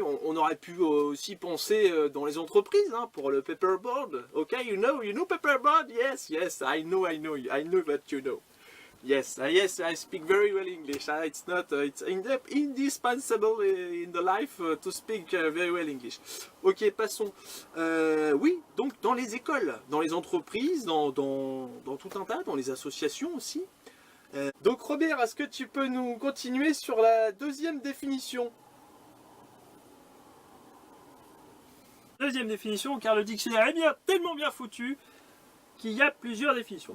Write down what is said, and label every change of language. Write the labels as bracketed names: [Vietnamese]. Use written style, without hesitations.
[French] On aurait pu aussi penser dans les entreprises, hein, pour le paperboard. [English] Ok, you know paperboard? Yes, I know that you know. Yes, I speak very well English. It's indispensable in the life to speak very well English. [French] Ok, passons. Oui, donc dans les écoles, dans les entreprises, dans tout un tas, dans les associations aussi. Donc Robert, est-ce que tu peux nous continuer sur la deuxième définition? Deuxième définition, car le dictionnaire est tellement bien foutu qu'il y a plusieurs définitions.